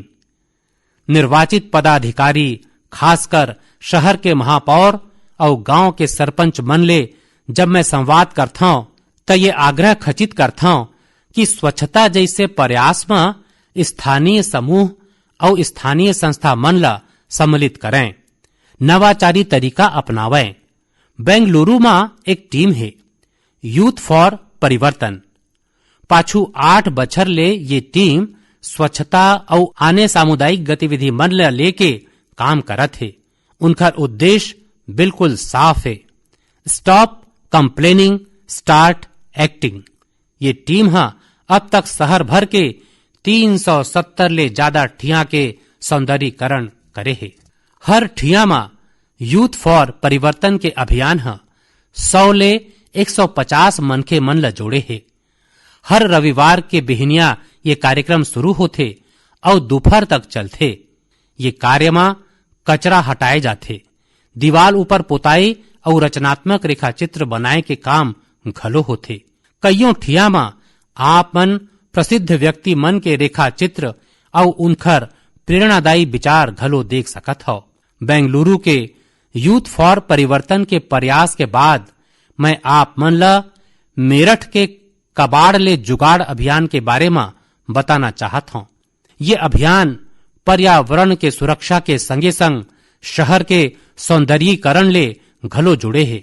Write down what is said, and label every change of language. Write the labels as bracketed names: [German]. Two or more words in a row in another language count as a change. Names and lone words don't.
[Chhattisgarhi] निर्वाचित पदाधिकारी, खासकर शहर के महापौर और गांव के सरपंच मन ले जब मैं संवाद करता हूं तो ये आग्रह खचित करता हूं कि स्वच्छता जैसे प्रयास में स्थानीय समूह और स्थानीय संस्था मन ला सम्मिलित करें, नवाचारी तरीका अपनावें। बेंगलुरु में एक टीम है, यूथ फॉर परिवर्तन। पाछू 8 बछर ले ये टीम स्वच्छता और आने सामुदायिक गतिविधि मन ल लेके काम करत है। उनका उद्देश्य बिल्कुल साफ है, [English] stop complaining start acting. [Chhattisgarhi] ये टीम अब तक शहर भर के 370 ले ज्यादा ठिया के सौंदर्यीकरण करे है। हर ठिया में यूथ फॉर परिवर्तन के अभियान 100 ले 150 मनखे मन ल जोड़े है। हर रविवार के बिहनिया ये कार्यक्रम शुरू होते और दोपहर तक चलते। ये कार्य में कचरा हटाए जाते, दीवार ऊपर पोताई और रचनात्मक रेखा चित्र बनाए के काम घलो होते। कईयों ठिया में आप मन प्रसिद्ध व्यक्ति मन के रेखा चित्र और उनकर प्रेरणादायी विचार घलो देख सकत हो। बेंगलुरु के यूथ फॉर परिवर्तन के प्रयास के बाद मैं आप मन ला मेरठ के कबाड़ ले जुगाड़ अभियान के बारे में बताना चाहत हूं। ये अभियान पर्यावरण के सुरक्षा के संगे संग शहर के सौंदर्यीकरण ले घलो जुड़े है।